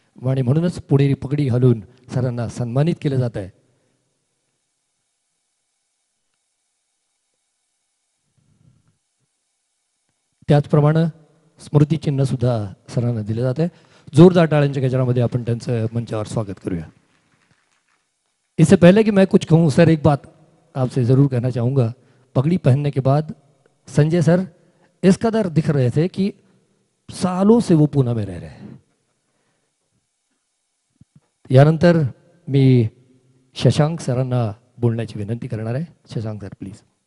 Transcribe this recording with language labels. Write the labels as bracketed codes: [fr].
[mr] आणि म्हणूनच पुणेरी पगडी घालून सरांना सन्मानित केलं जात आहे. त्याचप्रमाणे स्मृतिचिन्ह सुद्धा सरांना दिलं जात आहे. जोरदार टाळ्यांच्या गजरामध्ये आपण त्यांचं मंचावर स्वागत करूया. [hi] इससे पहले कि मैं कुछ कहूँ सर, एक बात आपसे ज़रूर कहना चाहूँगा. पगड़ी पहनने के बाद संजय सर इस कदर दिख रहे थे कि सालों से वो पुणे में रह रहे हैं. [mr] यानंतर मी शशांक सरांना बोलण्याची विनंती करणार आहे. Shashank sir please.